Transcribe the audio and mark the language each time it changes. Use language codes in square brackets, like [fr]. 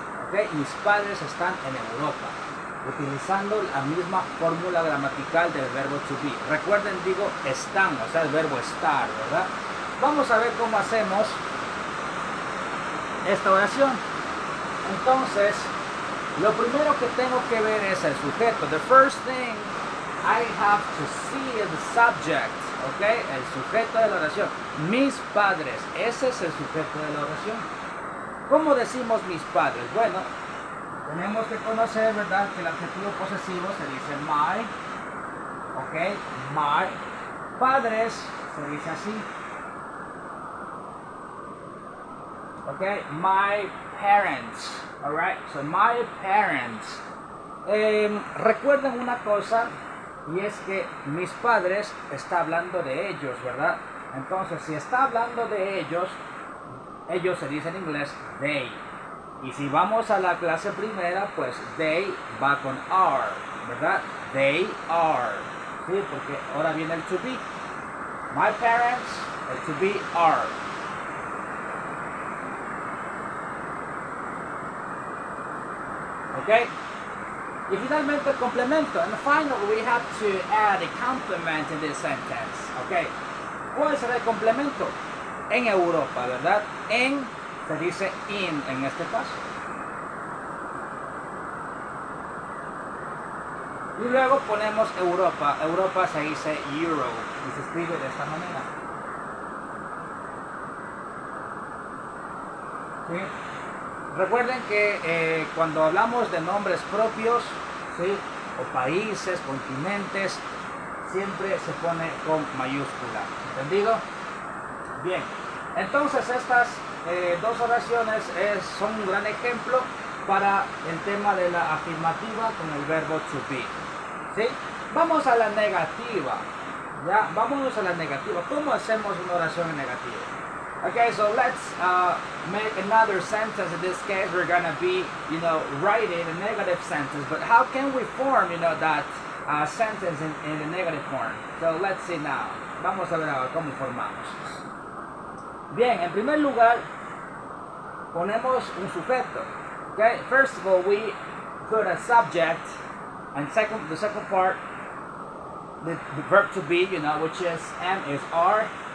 [es] Okay, mis padres están en Europa. Utilizando la misma fórmula gramatical del verbo to be. Recuerden, digo están, o sea, el verbo estar, ¿verdad? Vamos a ver cómo hacemos esta oración. Entonces, lo primero que tengo que ver es el sujeto. [en] The first thing I have to see is the subject, ¿ok? [es] El sujeto de la oración. Mis padres, ese es el sujeto de la oración. ¿Cómo decimos mis padres? Bueno, tenemos que conocer, ¿verdad?, que el adjetivo posesivo se dice my, ¿ok? My. Padres se dice así, ¿ok? [en] My parents, alright? So my parents. [es] Recuerden una cosa, y es que mis padres está hablando de ellos, ¿verdad? Entonces, si está hablando de ellos se dice en inglés they. Y si vamos a la clase primera, pues they va con are, ¿verdad? They are. Sí, porque ahora viene el to be. My parents, el to be are. ¿Ok? Y finalmente el complemento. [en] And finally we have to add a complement in this sentence. ¿Ok? [es] ¿Cuál será el complemento? En Europa, ¿verdad? En se dice in este caso. Y luego ponemos Europa. Europa se dice Euro y se escribe de esta manera. ¿Sí? Recuerden que cuando hablamos de nombres propios, ¿sí?, o países, continentes, siempre se pone con mayúscula. ¿Entendido? Bien. Entonces estas dos oraciones son un gran ejemplo para el tema de la afirmativa con el verbo to be. ¿Sí? Vamos a la negativa. ¿Ya? Vámonos a la negativa. ¿Cómo hacemos una oración en negativa? [en] Okay, so let's make another sentence. In this case, we're gonna be, writing a negative sentence. But how can we form, that sentence in a negative form? So let's see now. [es] Vamos a ver ahora cómo formamos. Bien, en primer lugar, ponemos un sujeto. [en] Okay, first of all, we put a subject, and the second part, the verb to be, which is am is are.